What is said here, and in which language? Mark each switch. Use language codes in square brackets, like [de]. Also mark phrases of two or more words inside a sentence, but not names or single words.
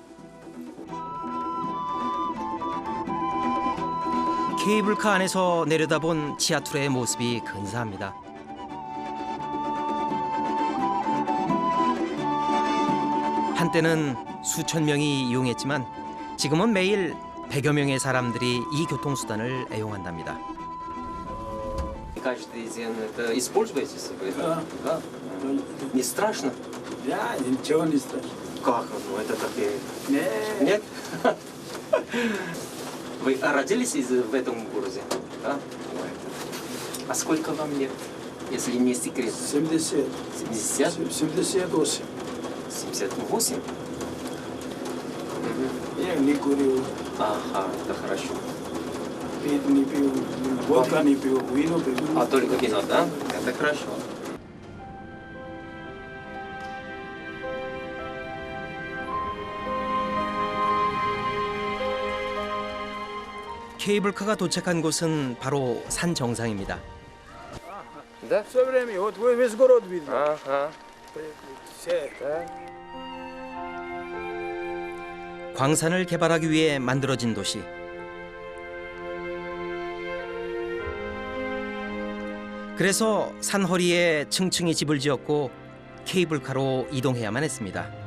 [ko] 케이블카 안에서 내려다본 치아투레의 모습이 근사합니다. 한때는 수천 명이 이용했지만 지금은 매일 100여 명의 사람들이 이 교통수단을 애용한답니다. [ru] Каждый день это используете себе? Да. Не страшно? Да, ничего не страшно. Как? Ну это такие... Нет. Нет? Вы родились в этом городе? Да? А сколько вам лет, если не секрет? 70. 70? 78. 78? Я не курю. Ага, это хорошо. Пить не пью, водка не пью, вино пью. А только вино, да? Это хорошо. [ko] 케이블카가 도착한 곳은 바로 산 정상입니다. [ru] Да? Все время, вот весь город видно. Ага. Все. [ko] 광산을 개발하기 위해 만들어진 도시. 그래서 산 허리에 층층이 집을 지었고 케이블카로 이동해야만 했습니다.